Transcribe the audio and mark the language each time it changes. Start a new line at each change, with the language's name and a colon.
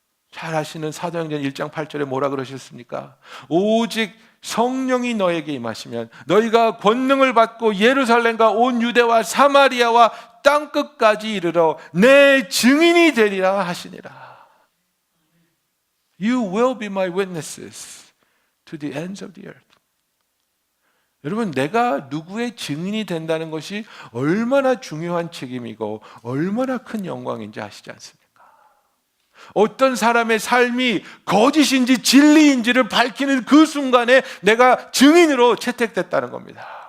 Korean: 잘 아시는 사도행전 1장 8절에 뭐라 그러셨습니까? 오직 성령이 너에게 임하시면 너희가 권능을 받고 예루살렘과 온 유대와 사마리아와 땅끝까지 이르러 내 증인이 되리라 하시니라.
English: You will be my witnesses to the ends of the earth.
Korean: 여러분, 내가 누구의 증인이 된다는 것이 얼마나 중요한 책임이고 얼마나 큰 영광인지 아시지 않습니까? 어떤 사람의 삶이 거짓인지 진리인지를 밝히는 그 순간에 내가 증인으로 채택됐다는 겁니다.